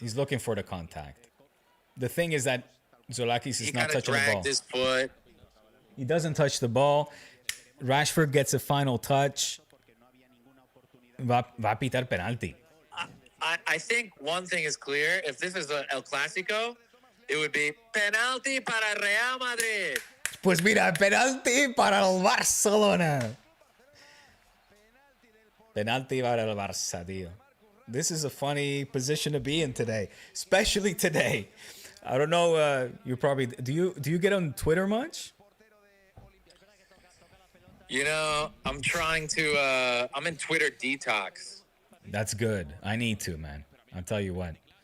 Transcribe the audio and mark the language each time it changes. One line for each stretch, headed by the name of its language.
English: He's looking for the contact. The thing is that Zolakis is not touching the ball. He kind of dragged his foot. He doesn't touch the ball. Rashford gets a final touch.
Spanish: Va a pitar penalti.
English: I think one thing is clear. If this is El Clásico, it would be
Spanish: penalti para
English: Real Madrid.
Spanish: Pues mira, penalti para el Barcelona. Penalti para el Barça, tío.
English: This is a funny position to be in today, especially today. I don't know. You probably do you get on Twitter much? I'm trying to. I'm in Twitter detox. That's good. I need to, man. I'll tell you what.